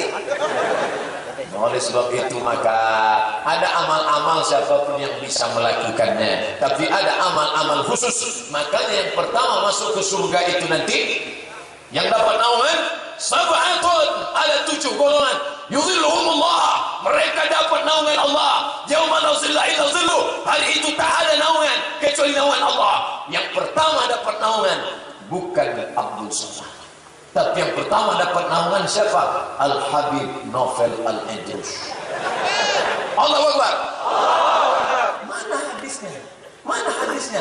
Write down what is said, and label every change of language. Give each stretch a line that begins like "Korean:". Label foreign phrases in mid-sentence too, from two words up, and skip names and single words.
Indonesian: Oleh sebab itu maka ada amal-amal siapapun yang bisa melakukannya, tapi ada amal-amal khusus. Makanya yang pertama masuk ke surga itu nanti yang dapat naungan sab'atun, ada 7 golongan. Yuzilluhumullah, mereka dapat naungan Allah.
Arabic: يوم لا ظل إلا ظله,
Indonesian: hari itu tak ada naungan kecuali naungan Allah. Yang pertama dapat naungan bukan Abdul Somad, tapi yang pertama dapat naungan siapa? Al-Habib Novel Al-Idrus.
Arabic: الله أكبر.
Indonesian: Mana hadisnya? Mana hadisnya?